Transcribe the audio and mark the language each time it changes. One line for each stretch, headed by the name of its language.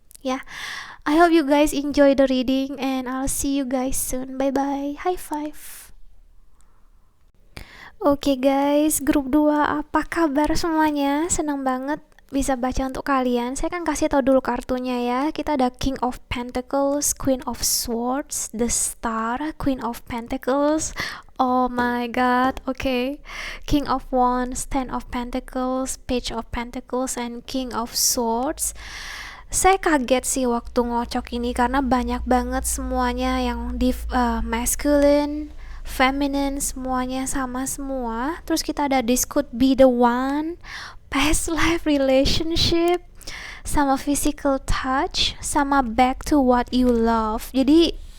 English: Ya, I hope you guys enjoy the reading and I'll see you guys soon. Bye bye, high five.
Indonesian: Oke guys, grup 2, apa kabar semuanya? Senang banget bisa baca untuk kalian. Saya kan kasih tau dulu kartunya ya. Kita ada King of Pentacles, Queen of Swords, The Star, Queen of Pentacles.
English: Oh my god, okay. King of Wands, Ten of Pentacles, Page of Pentacles, and King of Swords.
Indonesian: Saya kaget sih waktu ngocok ini karena banyak banget semuanya yang di masculine, feminine, semuanya sama semua. Terus kita ada this could be the one, past life relationship, sama physical touch, sama back to what you love. Jadi